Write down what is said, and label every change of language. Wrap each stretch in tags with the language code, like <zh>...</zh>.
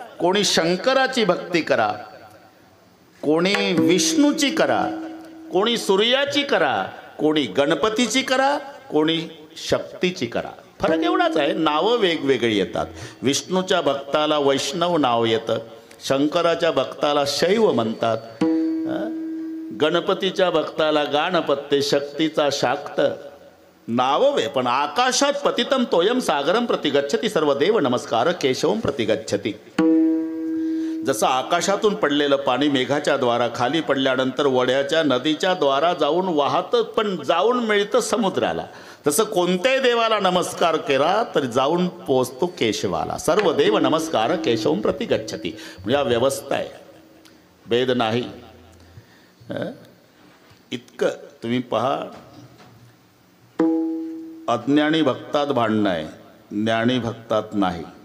<mr>कोणी शंकराची भक्ती करा, कोणी विष्णूची करा, कोणी सूर्याची करा, कोणी गणपतीची करा, कोणी शक्तीची करा. फरक एवढाच आहे, नावं वेगवेगळी येतात. विष्णूच्या भक्ताला वैष्णव नाव येतं, शंकराच्या भक्ताला शैव म्हणतात, गणपतीच्या भक्ताला गाणपत्य, शक्तीचा शाक्त. नावं वे. पण</mr> <sa>आकाशात पतितम तोयम सागरम प्रतिगच्छति, सर्व देव नमस्कार केशवम प्रतिगच्छति.</sa> <mr>जसं आकाशातून पडलेलं पाणी मेघाच्या द्वारा खाली पडल्यानंतर वड्याच्या नदीच्या द्वारा जाऊन वाहतं, पण जाऊन मिळतं समुद्राला. तसं कोणत्याही देवाला नमस्कार केला तर जाऊन पोचतो केशवाला.</mr> <sa>सर्व देव नमस्कार केशवम प्रतिगच्छति.</sa> <mr>म्हणजे हा व्यवस्था आहे, भेद नाही. इतकं तुम्ही पहा, अज्ञानी भक्तात भांडणं आहे, ज्ञानी भक्तात नाही.</mr>